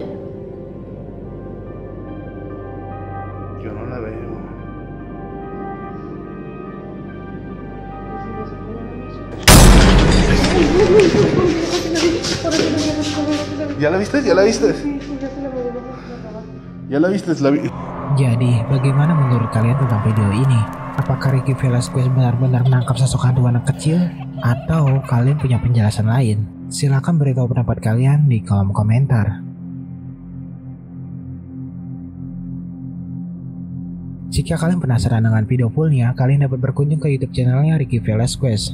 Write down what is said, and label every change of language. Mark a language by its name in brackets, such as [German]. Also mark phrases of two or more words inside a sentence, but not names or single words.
[Spanish] Yo no la veo. ¿Ya la viste? ¿Ya la viste? ¿Ya la viste? [Indonesian] Jadi, bagaimana menurut kalian tentang video ini? Apakah Ricky Velasquez benar-benar menangkap sosok hantu anak kecil? Atau kalian punya penjelasan lain? Silahkan beritahu pendapat kalian di kolom komentar. Jika kalian penasaran dengan video fullnya, kalian dapat berkunjung ke YouTube channelnya Ricky Velasquez.